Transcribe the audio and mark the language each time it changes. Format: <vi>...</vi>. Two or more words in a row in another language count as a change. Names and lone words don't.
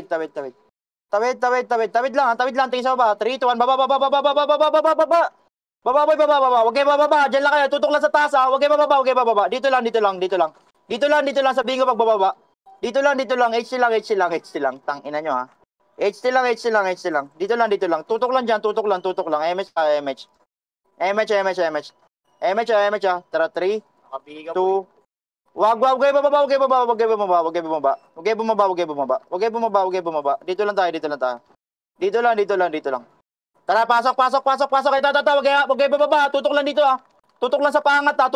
<tl>Tawid lang. Tingin sa baba. 3, 2, 1. Baba. Baba. Huwag kayo bababa. Diyan lang kayo. Tutok lang sa taas ha. Huwag kayo bababa. Dito lang. Sa bingo pagbababa. Dito lang. HC lang. Tangina nyo ha. HC lang. Dito lang. Tutok lang dyan. MH. MH ha. Tara, 3, 2, Wag kayo bumaba. Dito lang tayo. Dito lang. Tara, pasok. Kayo tatawag kaya. Wag kayo bababa. Tutok lang dito ah. Tutok lang sa pangat boy.</tl>